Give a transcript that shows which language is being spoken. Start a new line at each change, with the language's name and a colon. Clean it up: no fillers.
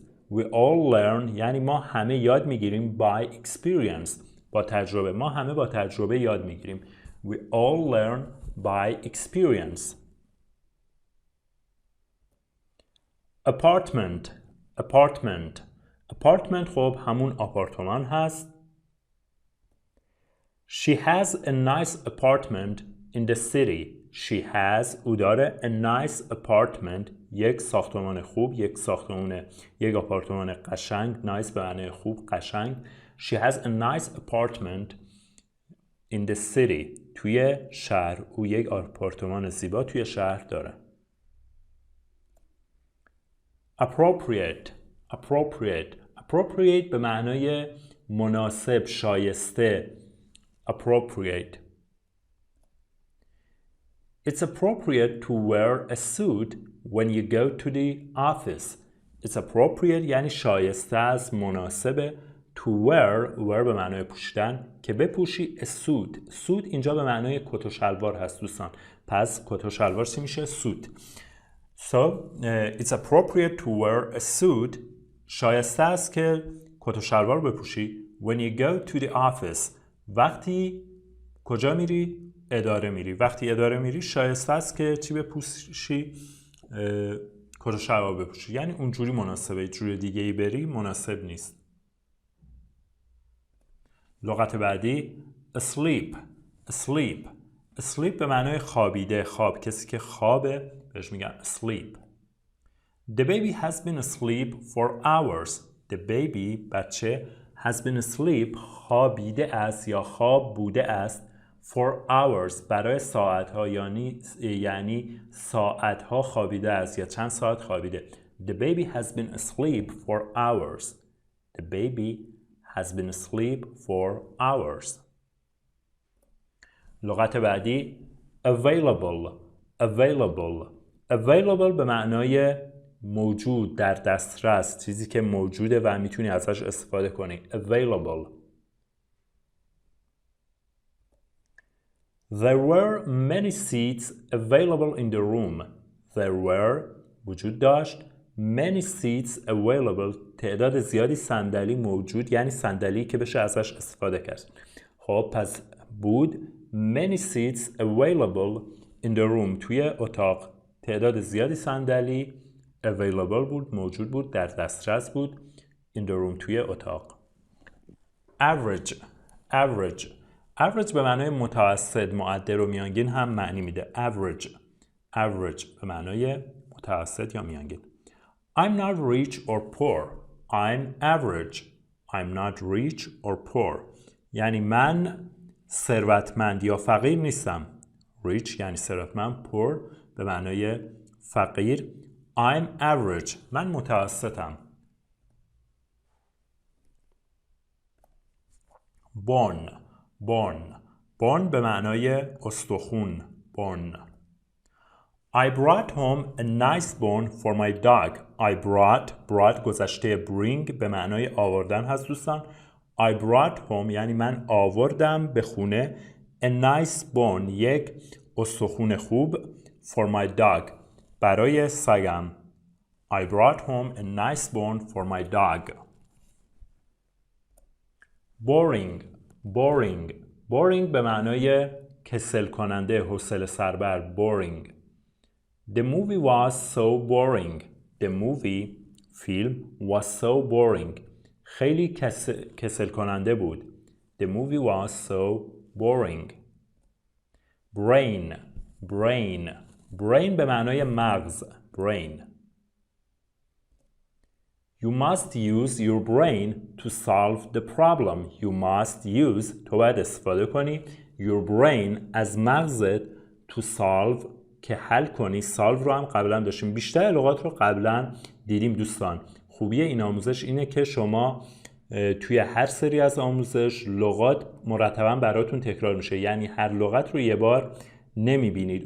English: We all learn
Persian: یعنی ما همه یاد میگیریم
English: by experience
Persian: با تجربه. ما همه با تجربه یاد میگیریم.
English: We all learn by experience.
Persian: Apartment خب همون آپارتمان هست.
English: She has a nice apartment in the city.
Persian: او داره
English: a nice apartment
Persian: یک ساختمان خوب، یک آپارتمان قشنگ. nice به معنی خوب، قشنگ.
English: She has a nice apartment in the city
Persian: توی شهر. او یک آپارتمان زیبا توی شهر داره. Appropriate به معنای مناسب، شایسته.
English: Appropriate. It's appropriate to wear a suit when you go to the office. It's appropriate
Persian: یعنی شایسته است، مناسبه.
English: To wear
Persian: به معنای پوشیدن که بپوشی.
English: a suit
Persian: اینجا به معنای کت و شلوار هست دوستان. پس کت و شلوار چی میشه؟ suit.
English: So it's appropriate to wear a suit
Persian: شایسته است که کت و شلوار بپوشی.
English: When you go to the office
Persian: وقتی کجا میری؟ اداره میری. وقتی اداره میری شایسته است که چی بپوشی؟ کت و شلوار بپوشی. یعنی اونجوری مناسبه، جور دیگه ای بری مناسب نیست. لغت بعدی asleep.
English: asleep.
Persian: asleep به معنای خوابیده، خواب. کسی که خوابه بهش میگن asleep.
English: The baby has been asleep for hours. The baby
Persian: بچه
English: has been asleep
Persian: خوابیده است یا خواب بوده است
English: for hours
Persian: برای ساعتها، یعنی ساعتها خوابیده است یا چند ساعت خوابیده.
English: The baby has been asleep for hours. The baby has been asleep for hours.
Persian: لغت بعدی available.
English: available.
Persian: available به معنای موجود، در دسترس، چیزی که موجوده و میتونی ازش استفاده کنی.
English: available. There were many seats available in the room. There were
Persian: وجود داشت
English: many seats available
Persian: تعداد زیادی صندلی موجود، یعنی صندلی که بشه ازش استفاده کرد. خب پس بود
English: many seats available in the room
Persian: توی اتاق تعداد زیادی صندلی available بود، موجود بود، در دسترس بود.
English: in the room
Persian: توی اتاق.
English: average. average.
Persian: average به معنای متوسط، معدل و میانگین هم معنی میده.
English: average.
Persian: average به معنای متوسط یا میانگین.
English: I'm not rich or poor. I'm average. I'm not rich or poor.
Persian: یعنی من ثروتمند یا فقیر نیستم. rich یعنی ثروتمند، poor به معنای فقیر.
English: I'm average.
Persian: من متوسطم.
English: born. born.
Persian: born به معنای استخون.
English: born. I brought home a nice bone for my dog. I brought
Persian: گذشته bring به معنای آوردن هست دوستان.
English: I brought home
Persian: یعنی من آوردم به خونه
English: a nice bone
Persian: یک استخون خوب
English: for my dog
Persian: برای سگم.
English: I brought home a nice bone for my dog. boring. boring.
Persian: boring به معنای کسل کننده، حوصله سربر.
English: boring. The movie was so boring. The movie فیلم was so boring
Persian: خیلی کسل کننده بود.
English: The movie was so boring. brain. brain.
Persian: brain به معنای مغز.
English: brain. You must use your brain to solve the problem. You must use
Persian: تو باید استفاده کنی
English: your brain
Persian: از مغزت
English: to solve
Persian: که حل کنی. solve رو هم قبلا داشتیم، بیشتر لغات رو قبلا دیدیم دوستان. خوبی این آموزش اینه که شما توی هر سری از آموزش لغات مرتبا براتون تکرار میشه، یعنی هر لغت رو یه بار نمیبینید.